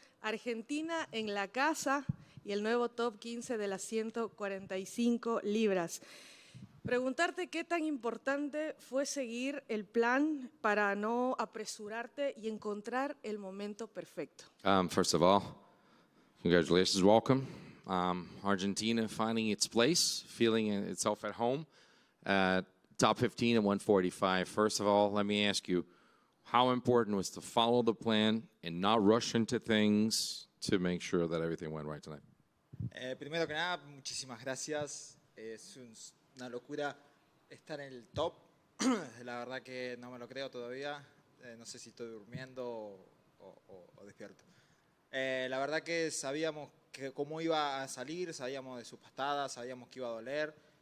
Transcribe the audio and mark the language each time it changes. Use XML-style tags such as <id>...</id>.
<es>Argentina en la casa y el nuevo top 15 de las 145 libras. Preguntarte qué tan importante fue seguir el plan para no apresurarte y encontrar el momento perfecto.</es> <en>First of all, congratulations, welcome. Argentina finding its place, feeling itself at home. Top 15 at 145. First of all, let me ask you, how important was to follow the plan and not rush into things to make sure that everything went right tonight?</en> <es>Primero que nada, muchísimas gracias. Es una locura estar en el top. La verdad que no me lo creo todavía. No sé si estoy durmiendo o despierto. La verdad que sabíamos que cómo iba a salir, sabíamos de sus pastadas, sabíamos que iba a doler.</es>